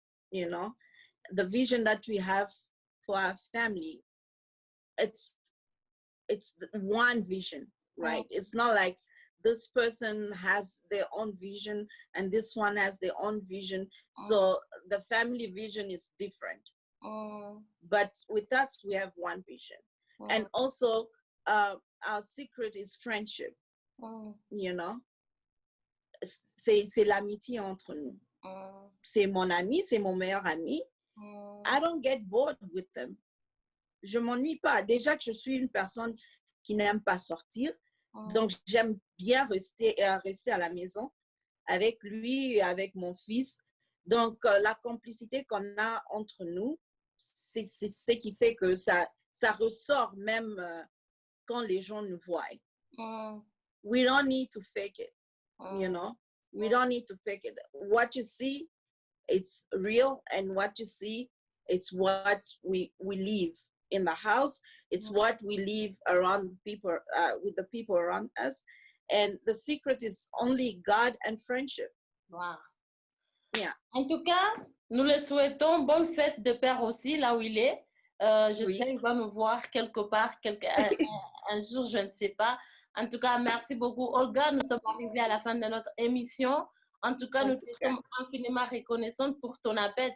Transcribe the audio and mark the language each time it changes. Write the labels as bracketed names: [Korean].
[English] You know, the vision that we have for our family, it's one vision, right? It's not like this person has their own vision and this one has their own vision. So the family vision is different. But with us, we have one vision. And also, our secret is friendship. You know, [French] c'est l'amitié entre nous. C'est mon ami, c'est mon meilleur ami. [English] I don't get bored with them. [French] Je m'ennuie pas. Déjà que je suis une personne qui n'aime pas sortir, donc j'aime bien rester à la maison avec lui, avec mon fils. Donc la complicité qu'on a entre nous, c'est ce qui fait que ça ressort même quand les gens nous voient. [English] We don't need to fake it, you know. We don't need to fake it. What you see, it's real, and what you see, it's what we live in the house. It's what we live around people, with the people around us. And the secret is only God and friendship. Wow. Yeah. [French] En tout cas, nous le souhaitons. Bonne fête de Père aussi, là où il est. J'espère qu'il va me voir quelque part, un jour, je ne sais pas. En tout cas, merci beaucoup, Olga. Nous sommes arrivés à la fin de notre émission. En tout cas, nous te sommes infiniment reconnaissantes pour ton appel.